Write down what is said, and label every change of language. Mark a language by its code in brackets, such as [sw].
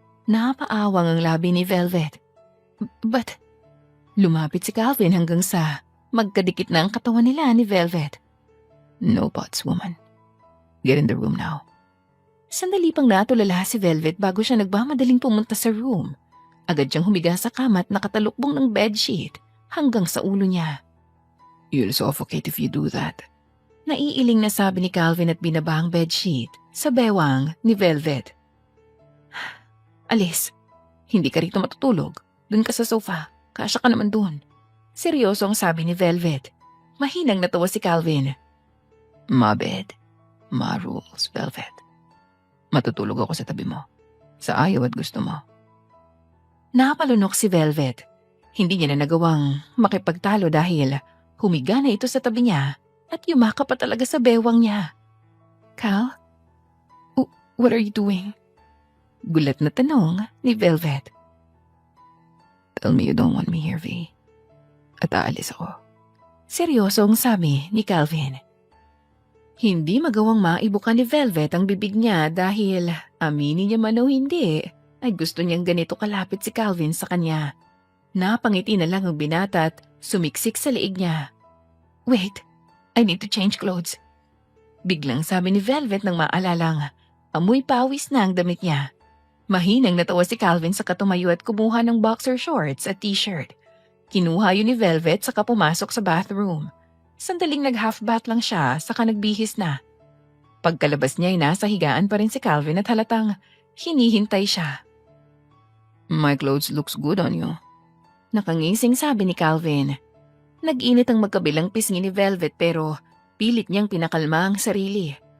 [tl] Napaawang ang labi ni Velvet. But, lumapit si Calvin hanggang sa magkadikit na ang katawan nila ni Velvet. [en] No buts, woman. Get in the room now. [tl] Sandali pang natulala si Velvet bago siya nagmamadaling pumunta sa room. Agad siyang humiga sa kama at nakatalukbong ng bedsheet hanggang sa ulo niya. [en] You'll suffocate if you do that. [tl] Naiiling na sabi ni Calvin at binaba ang bedsheet sa bewang ni Velvet. Alis, hindi ka rito matutulog. Doon ka sa sofa. Kasya ka naman doon. Seryoso ang sabi ni Velvet. Mahinang natawa si Calvin. [en] My bed. My rules, Velvet. [tl] Matutulog ako sa tabi mo. Sa ayaw at gusto mo. Napalunok si Velvet. Hindi niya na nagawang makipagtalo dahil humiga na ito sa tabi niya at yumakap pa talaga sa bewang niya. [en] Cal? What are you doing? [tl] Gulat na tanong ni Velvet. [en] Tell me you don't want me here, V. [tl] At aalis ako. Seryosong sabi ni Calvin. Hindi magawang maibuka ni Velvet ang bibig niya dahil aminin niya man o hindi, ay gusto niyang ganito kalapit si Calvin sa kanya. Napangiti na lang ang binata at sumiksik sa liig niya. [en] Wait, I need to change clothes. [tl] Biglang sabi ni Velvet nang maalalang amoy pawis na ang damit niya. Mahinang natawa si Calvin sa katumayo at kumuha ng boxer shorts at t-shirt. Kinuha yun ni Velvet saka pumasok sa bathroom. Sandaling nag-half bath lang siya saka nagbihis na. Pagkalabas niya ay nasa higaan pa rin si Calvin at halatang hinihintay siya. [en] My clothes looks good on you. [tl] Nakangising sabi ni Calvin. Nag-init ang magkabilang pisngi ni Velvet pero pilit niyang pinakalma ang sarili.